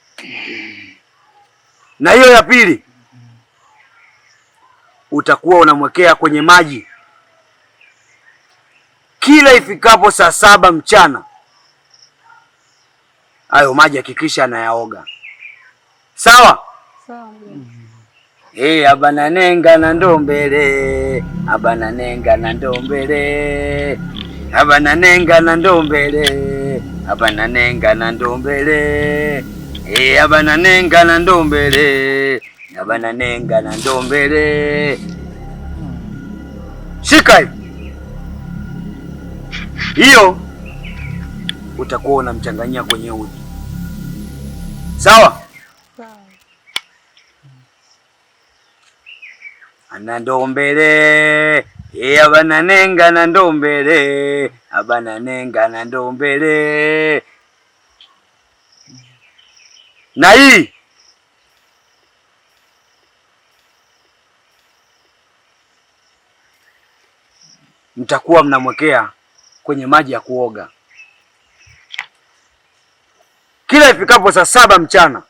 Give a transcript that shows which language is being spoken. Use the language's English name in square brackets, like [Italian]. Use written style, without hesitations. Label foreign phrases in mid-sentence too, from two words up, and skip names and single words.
[Swahili] Na hiyo ya pili utakuwa unamwekea kwenye maji kila ifikapo saa 7 mchana. Hayo maji hakikisha anayaoga. Sawa? Sawa mganga. Abana nenga na ndombele, abana nenga na ndombele, abana nenga na ndombele, abana nenga na ndombele, abana nenga na ndombele, abana nenga na ndombele. Shika hiyo, utakuwa unamchanganyia kwenye uji. Sawa? Sawa. Anandombele, abana nenga na ndombele, abana nenga na ndombele. Na hii mtakuwa mnamwekea kwenye maji ya kuoga kila ifikapo saa 7 mchana.